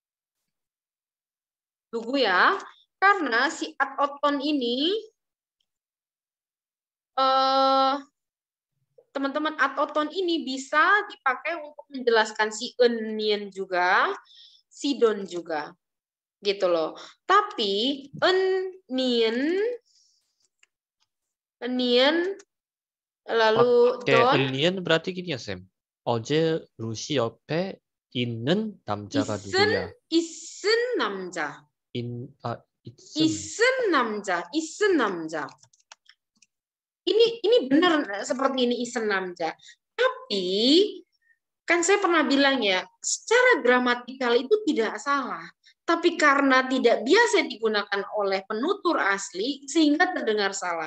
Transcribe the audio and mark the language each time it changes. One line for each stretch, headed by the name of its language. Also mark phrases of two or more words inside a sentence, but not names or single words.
Indonesian: Tunggu ya, karena si at-oton ini, teman-teman, at-oton ini bisa dipakai untuk menjelaskan si enien juga, si don juga, gitu loh. Tapi enien lalu don. enien berarti gini ya Sam.
Korean: 어제 루시 옆에 있는 남자가 누구야? 있은 남자. 있은 남자.
Indonesian: Ini benar seperti ini
Korean: 있은 남자.
Indonesian: Tapi kan saya pernah bilang ya, secara gramatikal itu tidak salah. Tapi karena tidak biasa digunakan oleh penutur asli sehingga terdengar salah.